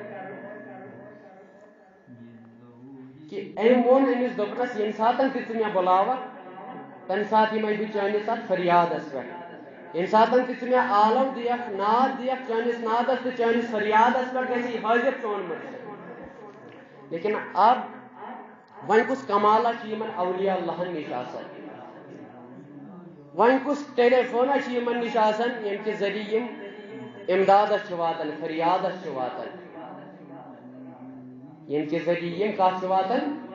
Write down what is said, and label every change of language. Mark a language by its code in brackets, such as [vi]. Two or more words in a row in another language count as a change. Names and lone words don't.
[ks] کہ أمۍ ووٚن أمِس دوٚپنس ییٚمہِ ساتن تہِ ژٕ مےٚ بُلاوکھ تمہِ ساتہٕ یِمے بہٕ چٲنِس اتھ فریادس پٮ۪ٹھ ییٚمہِ ساتن تہِ ژٕ مےٚ عالم دِیکھ ناد دِیکھ چٲنِس نادس تہٕ چٲنِس فریادس پٮ۪ٹھ گژھِ حٲضر چون مرشد لیکن اب وۄنۍ کُس کمالہ چھُ یِمن اولیاء اللہن نِش آسان وۄنۍ کُس ٹیلی فونہ چھُ یِمن نِش آسان ییٚمہِ کہِ ذٔریعہٕ یِم امدادس چھِ واتان فریادس چھِ واتان ییٚمہِ کہِ ذٔریعہٕ یِم کتھ چھِ واتان